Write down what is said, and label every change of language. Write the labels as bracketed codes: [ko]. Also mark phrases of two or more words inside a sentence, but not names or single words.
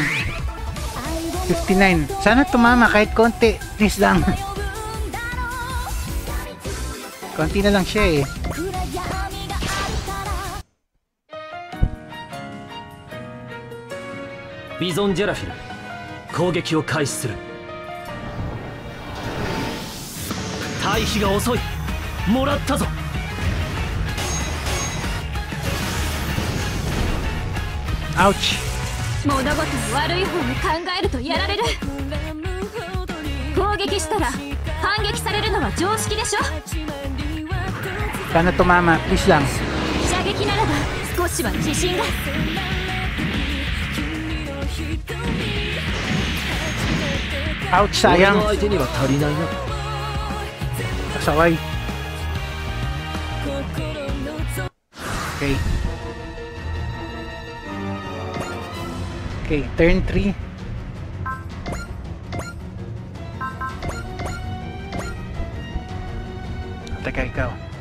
[tl] 59. Sana tumama kahit konti. Please lang. Konti na lang siya eh. [ja] ビゾンジェラフィル攻撃を開始する。退避が遅い。もらったぞ。アウチ。物事の悪い方に考えるとやられる。攻撃したら反撃されるのは常識でしょ。 [tl] Sana tumama. Please lang. [ja] 射撃ならば少しは自信が。 [en] Ouch, [ja] 俺 [tl] sayang. [ja] の相手には足りないな。 [tl] Pasaway. Okay. [en] Okay, turn 3. [tl] Teka, ikaw.